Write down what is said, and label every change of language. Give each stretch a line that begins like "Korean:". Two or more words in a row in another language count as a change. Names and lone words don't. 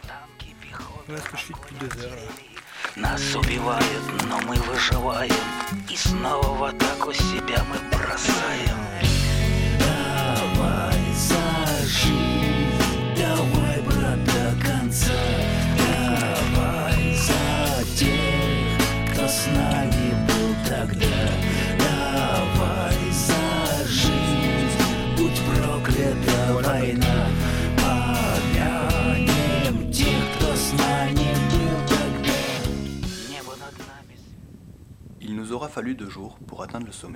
French: Voilà ce que je fais depuis 2 heures là.
Russian: Нас убивают, но мы выживаем, и снова в атаку себя мы бросаем. Давай за жизнь, давай, брат, до конца. Давай за тех, кто с нами был тогда. Давай за жизнь, будь проклята война. Помянем тех, кто с нами был тогда. Небо над нами.
French: Il nous aura fallu 2 jours pour atteindre le sommet.